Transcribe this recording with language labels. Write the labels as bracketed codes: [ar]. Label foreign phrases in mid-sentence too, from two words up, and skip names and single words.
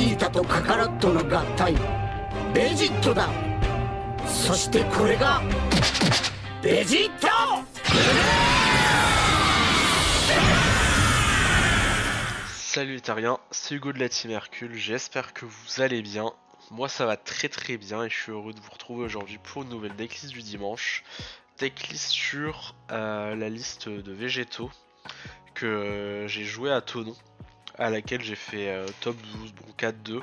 [ja] とカカロットの合体ベジットだ。そしてこれがベジット。 [fr] Salut les terriens, c'est Hugo de la Team Hercule, j'espère que vous allez bien. Moi ça va très bien et je suis heureux de vous retrouver aujourd'hui pour une nouvelle decklist du dimanche. Decklist sur la liste de végétaux que j'ai joué à Thonon, à laquelle j'ai fait top 12, bon 4-2.